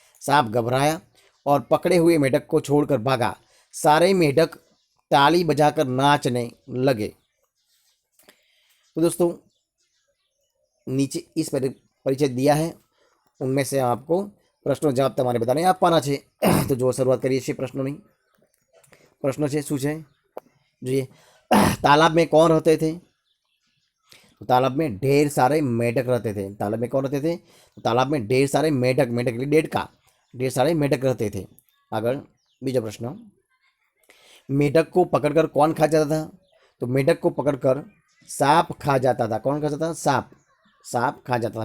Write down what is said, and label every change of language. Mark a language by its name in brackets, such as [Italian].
[Hindi] सांप घबराया और पकड़े हुए मेंढक को छोड़कर भागा. सारे मेंढक ताली बजाकर नाचने लगे. तो दोस्तों, नीचे इस परिचय दिया है, उनमें से आपको प्रश्नों जवाब [Gujarati] તમારે બધાને આપવાના છે. તો જો શરૂઆત કરીએ છીએ પ્રશ્નોની. प्रश्न છે શું છે જોઈએ. [Hindi] तालाब में कौन रहते थे? तो तालाब में ढेर सारे मेंढक रहते थे. तालाब में कौन रहते थे? तो तालाब में ढेर सारे मेंढक, मेंढक એટલે डेढ़का, ढेर सारे मेंढक रहते थे. [Gujarati] આગળ બીજો પ્રશ્न, [Hindi] मेंढक को पकड़कर कौन खा जाता था? तो मेंढक को पकड़कर सांप खा जाता था. कौन खाता था? सांप. सांप खा जाता था.